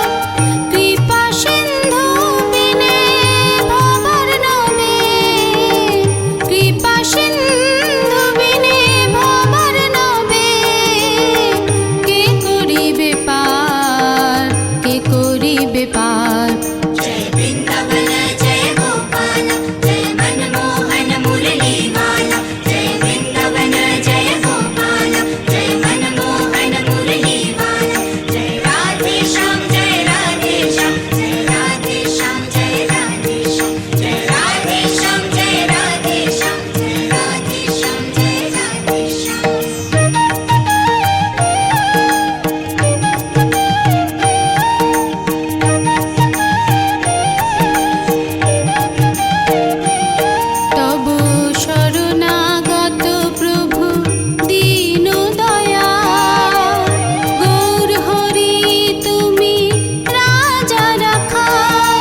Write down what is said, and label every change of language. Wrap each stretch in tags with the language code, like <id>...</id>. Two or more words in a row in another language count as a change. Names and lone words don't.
<bn>কৃপা সিন্ধু বিনে ভবার নবে, কৃপা সিন্ধু বিনে ভবার নবে। কে করিবে পার, কে করিবে পার।</bn> <hi>जय वृंदावन जय गोपाल, जय मनमोहन मुरली माला। जय वृंदावन जय गोपाल, जय मनमोहन मुरली माला। जय राधे श्याम जय राधे श्याम, जय राधे श्याम जय राधे श्याम। जय राधे श्याम जय राधे श्याम, जय राधे श्याम जय राधे श्याम।</hi> <bn>তব শরণাগত প্রভু দীন দয়া, গৌর হরি তুমি রাজা রাখাল।</bn>